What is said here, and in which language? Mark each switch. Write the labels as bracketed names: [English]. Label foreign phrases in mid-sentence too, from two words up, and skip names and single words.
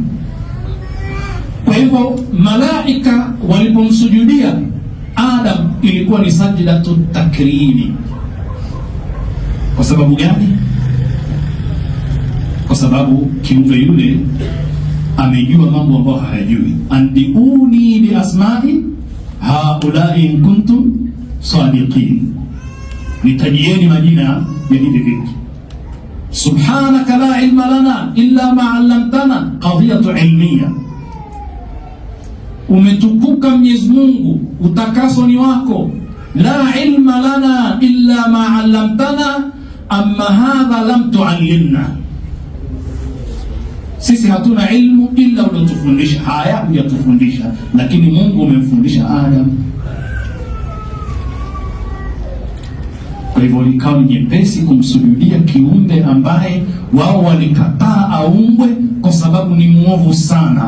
[Swahili] Kwa hivyo malaika walipomsujudia Adam ilikuwa ni [Arabic] سجدة تكريم. [Swahili] Kwa sababu gani? Kwa sababu kiumbe yule amejua mambo ambayo hayajui. [Arabic] أنبئوني بأسماء هؤلاء إن كنتم صادقين, [Swahili] nitajieni majina ya hivi vitu. [Arabic] سبحانك لا علم لنا إلا ما علمتنا قضية علمية. [Swahili] Umetukuka Mwenyezi Mungu, utakaso ni wako. [Arabic] لا علم لنا إلا ما علمتنا أما هذا لم تعلمنا, [Swahili] sisi hatuna ilmu illa ulotufundisha. Haya hujatufundisha, lakini Mungu umemfundisha Adam. Kwa hivyo ikawa ni nyepesi kumsujudia kiumbe ambaye wao walikataa aumbwe kwa sababu ni muovu sana.